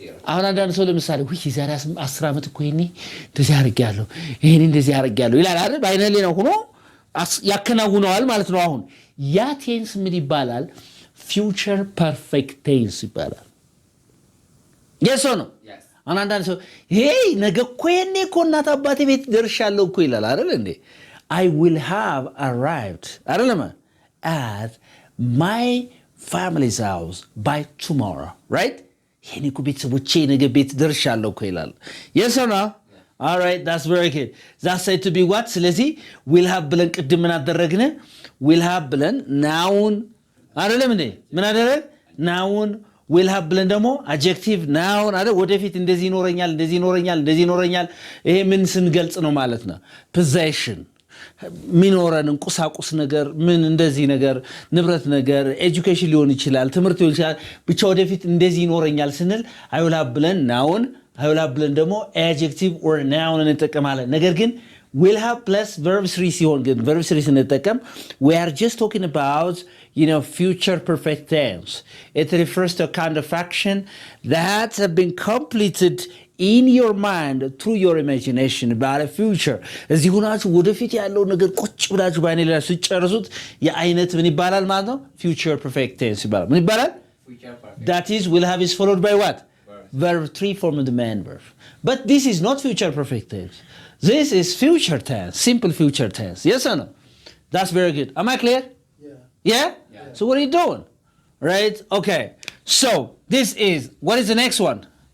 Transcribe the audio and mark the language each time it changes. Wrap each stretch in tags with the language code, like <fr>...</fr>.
<am>አሁን አንዳንድ ሰው ለምሳሌ የዛሬ 10 ዓመት እኮ ይሄኔ እንደዚህ አድርጌያለሁ እንደዚህ አድርጌያለሁ ይላል አይደል? በአይነ ህሊና ሆኖ ያከናውነዋል ማለት ነው። አሁን ያ ቴንስ ምን ይባላል?</am> <en>future perfect tense</en> <am>ይባላል።</am> <en>yes or no? Yes.</en> <am>አንዳንድ ሰው ነገ እኮ ይሄኔ እኮ እናት አባቴ ቤት ደርሻለሁ እኮ ይላል አይደል እንዴ?</am> <en>I will have arrived አይደለም at my family's house by tomorrow, right?</en> <am>ይሄኔ እኮ ቤተሰቦቼ ነገ ቤት ደርሻለሁ እኮ ይላል።</am> <en>yes or no? Yeah. all right, that's very good. That's said to be what?</en> <am>ስለዚህ will have ብለን ቅድም ምን አደረግን? will have ብለን noun አይደለም እንዴ? ምን አደረግ?</am> <en>noun will have ብለን ደግሞ adjective noun አይደል?</en> <am>ወደፊት እንደዚህ ይኖረኛል ይሄ ምን ስንገልጽ ነው ማለት ነው? possession ሚኖረን ቁሳቁስ ነገር ምን እንደዚህ ነገር ንብረት ነገር ኤጁኬሽን ሊሆን ይችላል ትምህርት ሊሆን ይችላል ብቻ ወደፊት እንደዚህ ይኖረኛል ስንል I will have ብለን noun I will have ብለን ደግሞ adjective or noun እንጠቀማለን። ነገር ግን will have plus verb 3 ሲሆን ግን verb 3 ስንጠቀም</am> <en>we are just talking about future perfect tense. It refers to a kind of action that have been completed in your mind through your imagination about a future.</en> <am>እዚህ ሆናችሁ ወደፊት ያለው ነገር ቁጭ ብላችሁ ባይኔ ላይ ሲጨርሱት የአይነት ምን ይባላል ማለት ነው? future perfect tense ይባላል። ምን ይባላል?</am> <en>future perfect. That is, will have is followed by what? Verb. Verb 3 form of the main verb. But this is not future perfect tense. This is future tense, simple future tense. Yes or no? That's very good. Am I clear? Yeah? Yeah. So what are you doing? Right? Okay. So this is, what is the next one?</en>